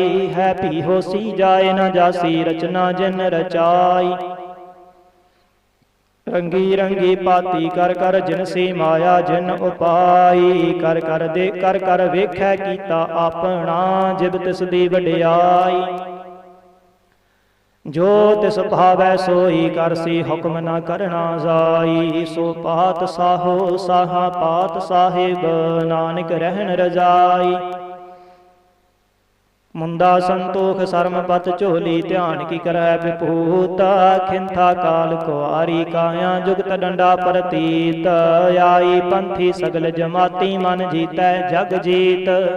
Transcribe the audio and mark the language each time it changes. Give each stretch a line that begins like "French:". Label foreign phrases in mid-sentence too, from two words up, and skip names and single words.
Punjabi: ਹੈ ਭੀ ਹੋਸੀ ਜਾਏ ਨ ਜਾਸੀ, ਰਚਨਾ ਜਿਨ ਰਚਾਈ। ਰੰਗੀ ਰੰਗੀ ਪਾਤੀ ਕਰ ਕਰ, ਜਿਨਸੀ ਮਾਇਆ ਜਿਨ ਉਪਾਈ। ਕਰ ਕਰ ਦੇ ਕਰ ਕਰ ਵੇਖੈ ਕੀਤਾ ਅਪਣਾ, ਜਿਬ ਤਿਸ ਦੀ ਵਡਿਆਈ। ਜੋ ਤਿਸ ਭਾਵੈ ਸੋਈ ਕਰਸੀ, ਹੁਕਮ ਨ ਕਰਨਾ ਜਾਈ। ਸੋ ਪਾਤ ਸਾਹੋ ਸਾਹਾ ਪਾਤ ਸਾਹਿਬ, ਨਾਨਕ ਰਹਨ ਰਜਾਈ। ਮੁੰਦਾ ਸੰਤੋਖ ਸਰਮ ਪਤ ਝੋਲੀ, ਧਿਆਨ ਕੀ ਕਰੈ ਵਿਭੂਤ। ਖਿੰਥਾ ਕਾਲ ਕੁਆਰੀ, ਕਾਇਆ ਜੁਗਤ ਡੰਡਾ ਪਰਤੀਤ। ਆਈ ਪੰਥੀ ਸਗਲ ਜਮਾਤੀ, ਮਨ ਜੀਤੈ ਜਗ ਜੀਤ।